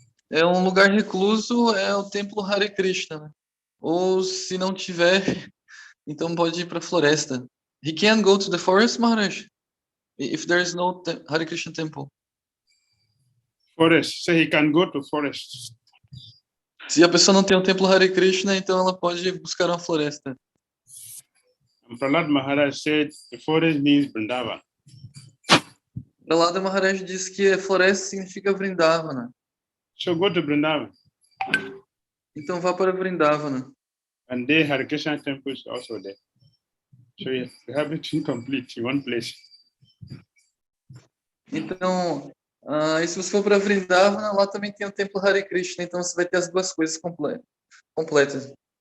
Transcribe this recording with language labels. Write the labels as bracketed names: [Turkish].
[Portuguese] Lugar recluso, é o templo Hare Krishna, né? Ou se não tiver, então pode ir para a floresta. [English] He can go to the forest, Maharaj, if there is no Hare Krishna temple. Forest, so he can go to forest. [Portuguese] Se a pessoa não tem um templo Hare Krishna, então ela pode buscar uma floresta. [English] And Prahlad Maharaj said the forest means Vrindavan. [Portuguese] Prahlad Maharaj diz que floresta significa Vrindavana. [English] So go to Vrindavan. [Portuguese] Então vá para Vrindavana. [English] And there Hare Krishna temple is also there. So you have it incomplete in one place. [Portuguese] Então, e se você for para Vrindavana, lá também tem o templo Hare Krishna, então você vai ter as duas coisas completas.